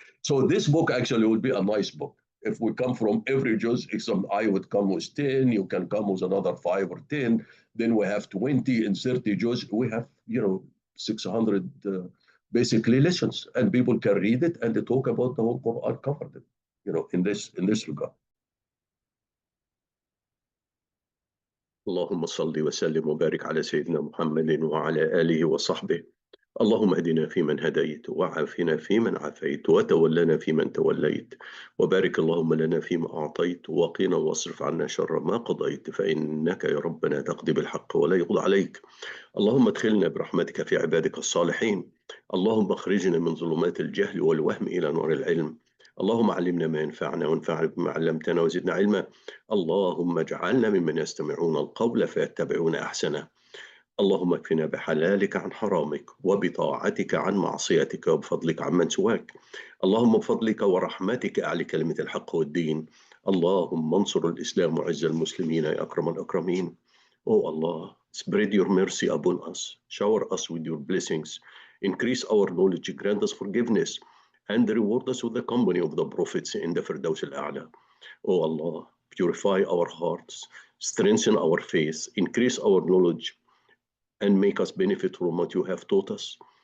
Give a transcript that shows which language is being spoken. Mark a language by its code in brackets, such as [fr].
[en] So this book actually would be a nice book. If we come from every juz, I would come with 10, you can come with another 5 or 10, then we have 20 and 30 juz. We have, 600 basically lessons, and people can read it and they talk about the whole Quran covered, in this regard. [ar] اللهم صل وسلم وبارك على سيدنا محمد وعلى آله وصحبه. اللهم اهدنا فيمن هديت، وعافنا فيمن عافيت، وتولنا فيمن توليت، وبارك اللهم لنا فيما أعطيت، وقنا واصرف عنا شر ما قضيت، فإنك يا ربنا تقضي بالحق ولا يقضى عليك. اللهم ادخلنا برحمتك في عبادك الصالحين. اللهم اخرجنا من ظلمات الجهل والوهم إلى نور العلم. اللهم علمنا ما ينفعنا، وانفعنا بما علمتنا، وزدنا علما. اللهم اجعلنا ممن يستمعون القول فيتبعون أحسنه. اللهم اكفنا بحلالك عن حرامك، وبطاعتك عن معصيتك، وبفضلك عمن سواك. اللهم بفضلك ورحمتك أعلي كلمة الحق والدين. اللهم انصر الإسلام وعز المسلمين يا أكرم الأكرمين. [en] Oh Allah, spread your mercy upon us, shower us with your blessings, increase our knowledge, grant us forgiveness, and reward us with the company of the prophets in the Firdaus al-A'la. Oh Allah, purify our hearts, strengthen our faith, increase our knowledge, and make us benefit from what you have taught us.